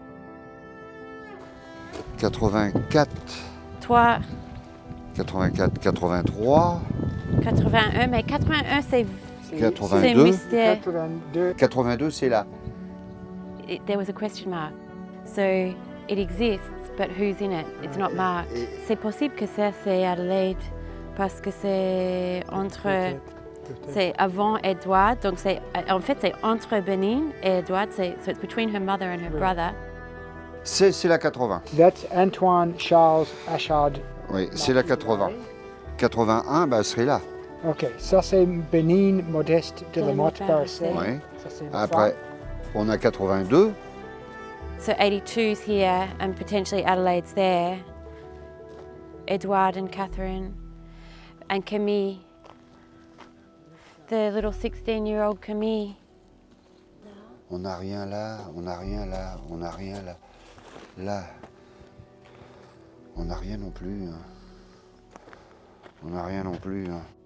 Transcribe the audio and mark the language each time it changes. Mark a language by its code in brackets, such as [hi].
[fr] « 84, Toi, 84, 83, 81, mais 81 c'est 82. mystère. 82. 82, c'est là. [en] There was a question mark. So it exists, but who's in it? It's not marked. [fr] C'est possible que ça c'est Adelaide parce que c'est entre, c'est avant Edward, donc c'est en fait c'est entre Benin et Edward. [en] So it's between her mother and her brother. [fr] C'est la 80. [en] That's Antoine Charles Achard. [fr] Oui, c'est la 80. 81, bah, elle serait là. Ok, ça c'est Benin Modeste de la Motte Barricée. Oui. Ça, c'est la Après, on a 82. [en] So 82's here and potentially Adelaide's there. Edward and Catherine and Camille. The little 16-year-old Camille. [fr] On n'a rien là, on n'a rien là, on n'a rien là. Là, on n'a rien non plus. Hein. On n'a rien non plus. Hein.